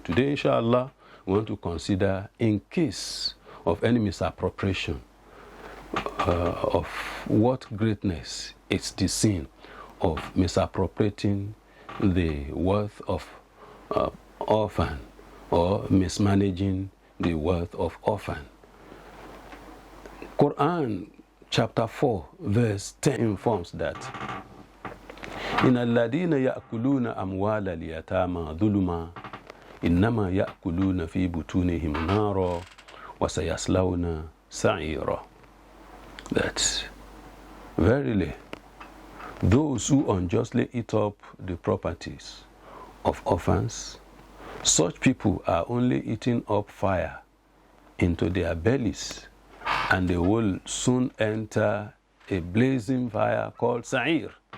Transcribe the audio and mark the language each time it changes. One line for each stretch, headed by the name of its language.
English: Today, inshallah, we want to consider in case of any misappropriation of what greatness is the sin of misappropriating the wealth of orphan, or mismanaging the wealth of orphan.
Arabic: Quran chapter 4 verse 10 informs that إن الذين يأكلون أموال اليتامى ظلما إنما يأكلون في بطونهم نارا وسيصلون سعيرا.
English: That verily those who unjustly eat up the properties of orphans, such people are only eating up fire into their bellies, and they will soon enter a blazing fire called Sa'ir.